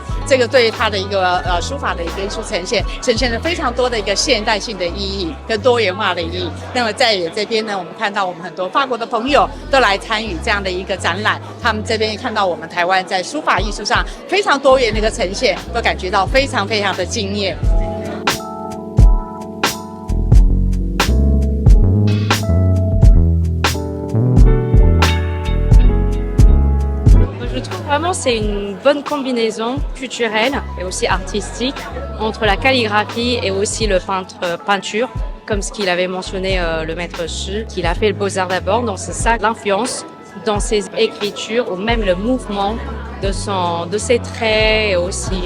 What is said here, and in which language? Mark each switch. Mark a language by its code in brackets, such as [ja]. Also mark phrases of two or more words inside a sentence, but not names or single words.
[zh] 这个对于他的一个书法的一个艺术呈现了非常多的一个现代性的意义跟多元化的意义。那么在这边呢，我们看到我们很多法国的朋友都来参与这样的一个展览，他们这边看到我们台湾在书法艺术上非常多元的一个呈现，都感觉到非常非常的惊艳。 [fr] Je trouve vraiment c'est une bonne combinaison culturelle et aussi artistique entre la calligraphie et aussi le peinture, comme ce qu'il avait mentionné le maître Shi, qu'il a fait le Beaux-Arts d'abord, donc c'est ça l'influence dans ses écritures ou même le mouvement de ses traits aussi.